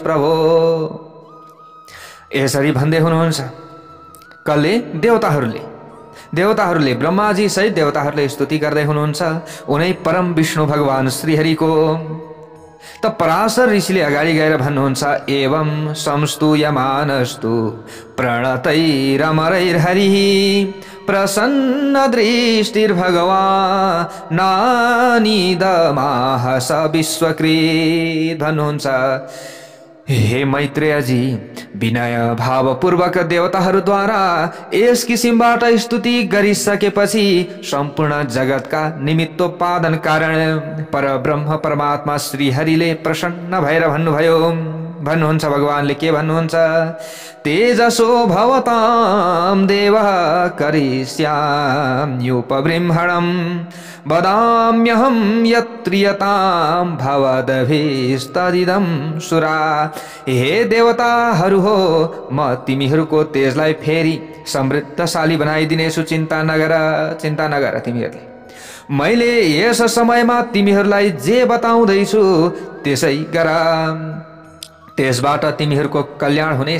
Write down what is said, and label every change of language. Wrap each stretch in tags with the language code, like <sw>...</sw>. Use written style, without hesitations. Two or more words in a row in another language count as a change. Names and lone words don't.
<ne>प्रभु, यसरी भन्दै हुनुहुन्छ कसले? देवताहरूले ब्रह्माजी सहित देवताहरूले स्तुति गर्दै हुनुहुन्छ उनै परम विष्णु भगवान श्रीहरिको। त पराशर ऋषिले अगाडि गएर भन्नुहुन्छ,</ne> <sa>एवं संस्तूयमानस्तु प्रणतैरमरैर्हरिः प्रसन्न दृष्टिर्भगवान् नानिदमाह स विश्वकृत भन्नुहुन्छ।</sa> <ne>हे मैत्रेयजी, विनय भावपूर्वक देवताहरूद्वारा यस किसिमबाट स्तुति गरिसकेपछि सम्पूर्ण जगतका निमित्तोत्पादन कारण परब्रह्म परमात्मा श्रीहरिले प्रसन्न भएर भन्नुहुन्छ भगवानले के भन्नुहुन्छ?</ne> <sa>तेजसो भवतां देवः करिष्याम्युपबृंहणं वदाम्यहं यत्रियतां भवदभिस्तदिदं सुरा।</sa> <ne>हे देवताहरू हो, म तिमीहरूको तेजलाई फेरि समृद्धशाली बनाइदिनेछु। चिन्ता नगर तिमीहरूले। मैले यस समयमा तिमीहरूलाई जे बताउँदैछु त्यसै गर, त्यसबाट तिमीहरूको कल्याण हुनेछ।</ne>